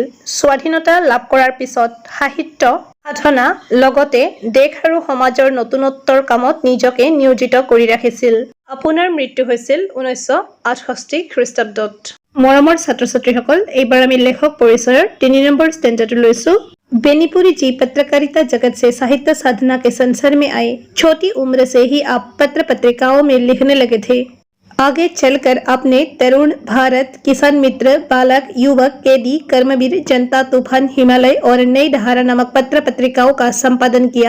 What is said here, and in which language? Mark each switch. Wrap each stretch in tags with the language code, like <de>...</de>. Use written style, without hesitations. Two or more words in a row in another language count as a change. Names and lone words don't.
<as>স্বাধীনতা লাভ কৰাৰ পিছত সাহিত্য সাধনা লগতে দেশ আৰু সমাজৰ নতুনত্বৰ কামত নিজকে নিয়োজিত কৰি ৰাখিছিল। আপোনাৰ মৃত্যু হৈছিল 1968 খ্ৰীষ্টাব্দত। মৰমৰ ছাত্ৰ ছাত্ৰীসকল, এইবাৰ আমি লেখক পৰিচয়ৰ 3 নম্বৰ ষ্টেঞ্জাটো লৈছোঁ।</as> <hi>बेनीपुरी जी पत्रकारिता जगत से साहित्य साधना के संसार में आए। छोटी उम्र से ही आप पत्र पत्रिकाओं में लिखने लगे थे। आगे चलकर आपने तरुण भारत, किसान मित्र, बालक, युवक, कैदी, कर्मवीर, जनता तूफान, हिमालय और नई धारा नामक पत्र पत्रिकाओं का संपादन किया।</hi>